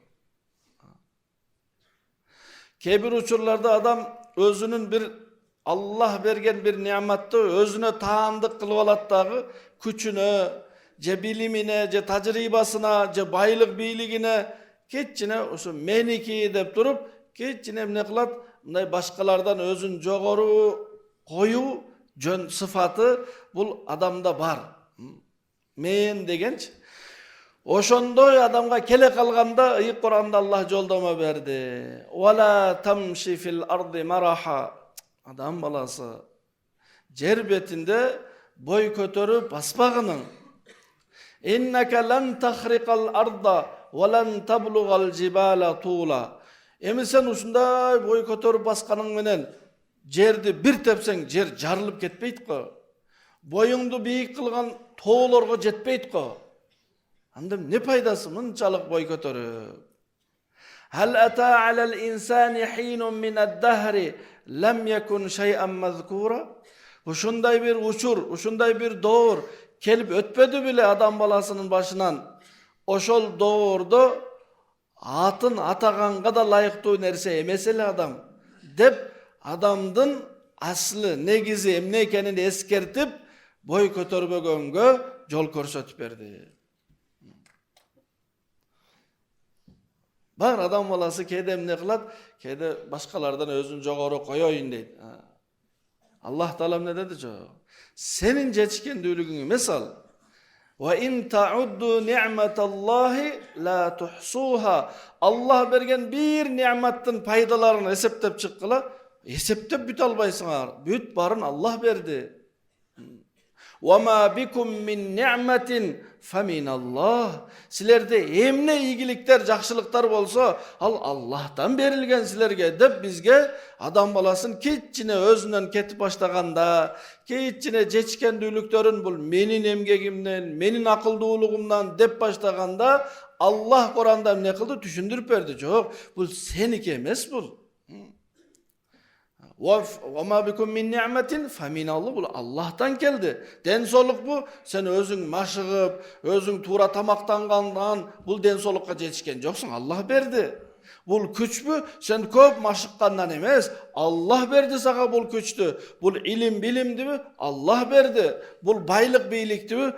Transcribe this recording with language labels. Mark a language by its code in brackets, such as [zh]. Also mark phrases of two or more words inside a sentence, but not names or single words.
[ky] Кээ бир учурларда адам өзүнүн бир Аллах берген бир неаматты өзүнө таандык кылып алат дагы, күчүнө, же билимине, же тажрыйбасына, же байлык бийлигине, кечине ошо меники деп туруп, кечине эмне кылат? Мындай башкалардан өзүн жогору коюу жөн сыфаты бул адамда бар. Мен дегенчи. Ошондой адамга келе калганда ыйык Куранда Аллах жолдомо берди. [ar] ولا تمش في الأرض مرحا. [ky] Адам баласы жер бетинде бой көтөрүп баспагының. [ar] إنك لن تخرق الأرض ولن تبلغ الجبال طولا. [ky] Эми сен ушундай бой көтөрүп басканың менен жерди бир тепсең, жер жарылып кетпейт го. Боюңду бийик кылган тоолорго жетпейт го. Анда не пайдасы мынчалык бой көтөрүп? [ar] هل أتى على الإنسان حين من الدهر لم يكن شيئا مذكورا. [ky] Ушундай бир учур, ушундай бир доор келип өтпөдү беле адам баласынын башынан. Ошол доордо атын атаганга да лайыктуу нерсе эмес эле адам деп адамдын аслы негизи эмне экенин эскертип бой көтөрбөгөнгө жол көрсөтүп берди. Бар адам баласы кээде эмне кылат? Кээде башкалардан өзүн жогору коёюн дейт. Аллах Таала эмне деди? Жок. Сенин жетишкендүүлүгүң эмес ал. [ar] وإن تعدوا نعمة الله لا تحصوها. [ky] Аллах берген бир неаматтын пайдаларын эсептеп чыккыла, эсептеп бүтө албайсыңар. Бүт барын Аллах берди. [ar] وما بكم من نعمة فمن الله. [ky] Силерде эмне ийгиликтер, жакшылыктар болсо, ал Аллахтан берилген силерге деп бизге адам баласын кечине өзүнөн кетип баштаганда, кечине жетишкендүүлүктөрүн бул менин эмгегимден, менин акылдуулугумдан деп баштаганда, Аллах Куранда эмне кылды? Түшүндүрүп берди. Жок, бул сеники эмес бул. [ar] وما بكم من نعمة فمن الله, [ky] бул Аллахтан келди. Ден соолук бу, сен өзүң машыгып, өзүң туура тамактангандан бул ден соолукка жетишкен жоксуң, Аллах берди. Бул күчпү, сен көп машыккандан эмес, Аллах берди сага бул күчтү. Бул илим билимдиби? Аллах берди. Бул байлык бийликтиби?